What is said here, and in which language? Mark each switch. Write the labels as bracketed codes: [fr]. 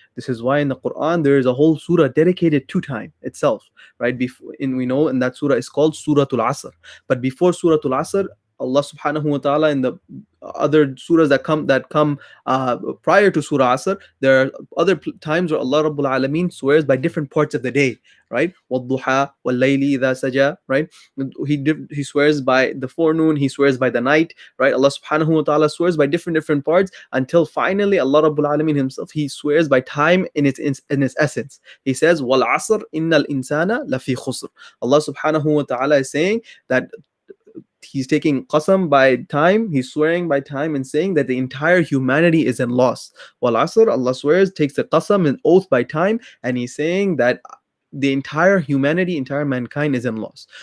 [en] This is why in the Quran there is a whole surah dedicated to time itself, right? We know, and that surah is called Suratul Asr. But before Suratul Asr, Allah subhanahu wa ta'ala, in the other surahs that come prior to Surah Asr, there are other times where Allah Rabbul Alameen swears by different parts of the day, right? [ar] وَالضُّحَى وَاللَّيْلِ إِذَا سَجَى, [en] right? He swears by the forenoon, he swears by the night, right? Allah subhanahu wa ta'ala swears by different parts, until finally Allah Rabbul Alameen himself, he swears by time in its essence. He says, [ar] وَالْعَصْرِ إِنَّ الْإِنسَانَ لَفِي خُسْرٍ. [en] Allah subhanahu wa ta'ala is saying that he's taking qasam by time, he's swearing by time, and saying that the entire humanity is in loss. Wal Asr, Allah swears, takes the qasam, an oath by time, and he's saying that the entire humanity, entire mankind is in loss.